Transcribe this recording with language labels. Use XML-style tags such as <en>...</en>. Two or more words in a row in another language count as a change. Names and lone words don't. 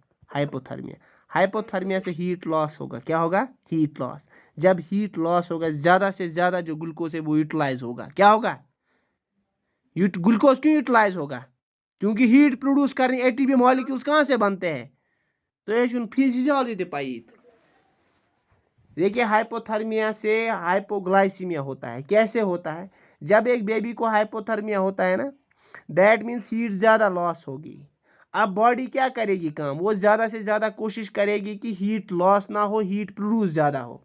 <ur>ہائپوتھرمیا سے</ur> <en>heat loss</en> <ur>ہوگا. کیا ہوگا؟</ur> <en>heat loss.</en> <ur>جب</ur> <en>heat loss</en> <ur>ہوگا, زیادہ سے زیادہ جو گلوکوز ہے وہ یوٹیلائز ہوگا. کیا ہوگا؟ گلوکوز کیوں یوٹیلائز ہوگا؟ کیونکہ</ur> <en>heat produce</en> <ur>کرنے</ur> <en>ATP molecules</en> <ur>کہاں سے بنتے ہیں؟</ur> <ks>تو یہ چھن فزیالوجی تہ پائیت.</ks> <ur>دیکھیے ہائپوتھرمیا سے ہائپوگلائسیمیا ہوتا ہے. کیسے ہوتا ہے؟ جب ایک بیبی کو ہائپوتھرمیا ہوتا ہے نا,</ur> <en>that means heat</en> <ur>زیادہ لاس ہوگی. اب باڈی کیا کرے گی کام؟ وہ زیادہ سے زیادہ کوشش کرے گی کہ</ur> <en>heat loss</en> <ur>نہ ہو,</ur> <en>heat produce</en> <ur>زیادہ ہو.</ur>